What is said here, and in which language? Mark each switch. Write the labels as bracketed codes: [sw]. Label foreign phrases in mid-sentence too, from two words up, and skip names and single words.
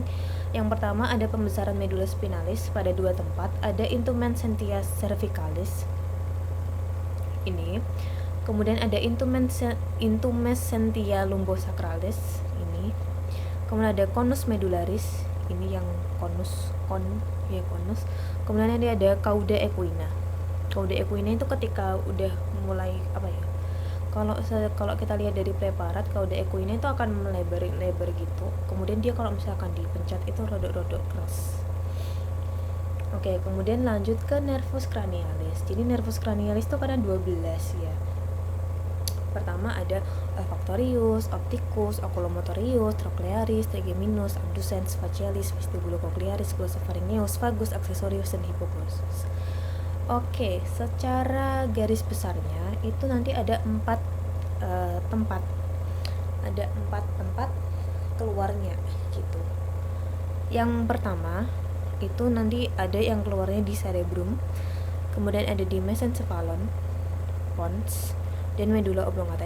[id] Yang pertama ada pembesaran medula spinalis pada dua tempat, ada [la] intumescentia cervicalis [id] ini, kemudian ada [la] intumescentia lumbosacralis [id] ini, kemudian ada [la] conus medularis [id] ini yang conus, kemudian ada [la] cauda equina. Cauda equina [id] itu ketika udah mulai apa ya, kalau kita lihat dari preparat, [la] cauda equina [id] itu akan melebar gitu, kemudian dia kalau misalkan dipencet itu rodok-rodok keras. Oke, kemudian lanjut ke [la] nervus cranialis. [id] Jadi [la] nervus cranialis [id] itu ada 12 ya. Pertama ada olfactorius, opticus, oculomotorius, trochlearis, trigeminus, abducens, facialis, vestibulocochlearis, glossopharyngeus, vagus, accessorius, dan hypoglossal. Oke, secara garis besarnya itu nanti ada 4 tempat. Ada 4 tempat keluarnya gitu. Yang pertama itu nanti ada yang keluarnya di cerebrum, kemudian ada di mesencephalon, pons, dan [la] medula oblongata.